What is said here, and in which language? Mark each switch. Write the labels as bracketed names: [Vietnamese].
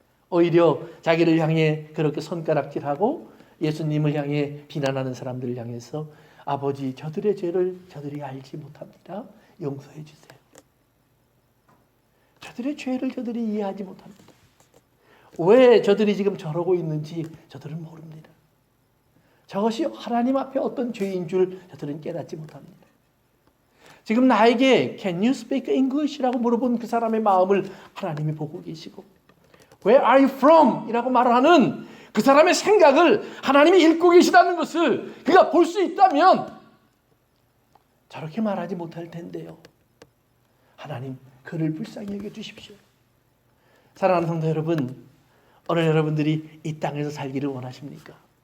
[Korean] 오히려 자기를 향해 그렇게 손가락질하고 예수님을 향해 비난하는 사람들을 향해서 아버지, 저들의 죄를 저들이 알지 못합니다. 용서해 주세요. 저들의 죄를 저들이 이해하지 못합니다. 왜 저들이 지금 저러고 있는지 저들은 모릅니다. 저것이 하나님 앞에 어떤 죄인 줄 저들은 깨닫지 못합니다. 지금 나에게 [English] Can you speak English? [Korean] 라고 물어본 그 사람의 마음을 하나님이 보고 계시고 [English] Where are you from? [Korean] 이라고 말하는 그 사람의 생각을 하나님이 읽고 계시다는 것을 그가 볼 수 있다면 저렇게 말하지 못할 텐데요. 하나님 그를 불쌍히 여겨주십시오. 사랑하는 성도 여러분, 오늘 여러분들이 이 땅에서 살기를 원하십니까?